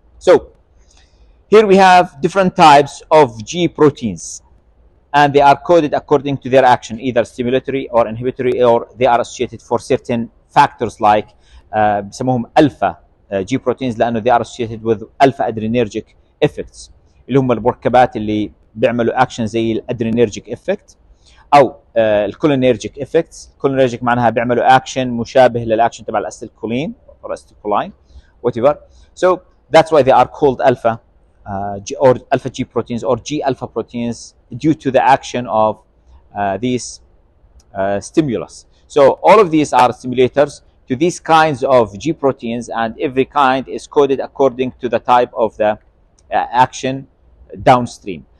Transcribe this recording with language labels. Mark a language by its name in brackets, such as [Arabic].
[English] So here we have different types of G proteins, and they are coded according to their action, either stimulatory or inhibitory, or they are associated for certain factors like بسموهم alpha G proteins لأنه they are associated with alpha adrenergic effects [Arabic] اللي هم المركبات اللي بيعملوا اكشن زي الادرينرجيك افكت او الكولينرجيك افكتس. الكولينرجيك معناها بيعملوا اكشن مشابه للاكشن تبع الاسيتيلكولين [English] or acetylcholine whatever. So that's why they are called alpha or alpha G proteins or G alpha proteins due to the action of these stimulus. So all of these are stimulators to these kinds of G proteins, and every kind is coded according to the type of the action downstream.